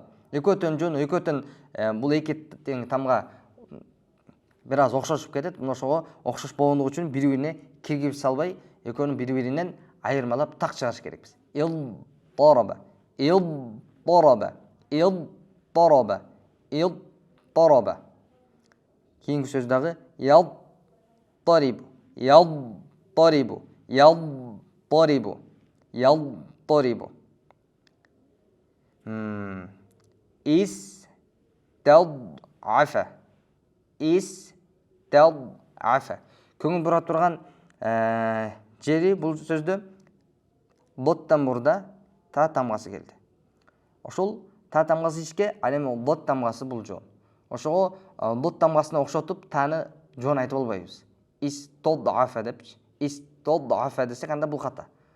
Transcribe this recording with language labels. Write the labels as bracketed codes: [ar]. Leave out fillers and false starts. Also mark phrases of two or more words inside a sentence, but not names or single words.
[ky] Экөөтөн жөн, экөөтөн бул эки тең тамга бир аз окшошуп кетет. Ошого окшош болгондугу үчүн бири-бирине киргизип салбай, экөөнү бири-биринен айырмалап так чыгарыш керекпиз. [ar] اضطرب، اضطرب، اضطرب، اضطرب. [ky] Кийинки сөз дагы [ar] يضطرب، يضطرب، يضطرب، يضطرب. استضافة، استضافة. [ky] Көңүл бура турган жери бул сөздө доттан мурда та тамгасы келди. Ошол та тамгасы ичке, ал эми дот тамгасы бул жон. Ошого дот тамгасына окшотуп таны жон айтып албайбыз. Ис-тал-афа деп, ис-тал-афа десек анда бул ката.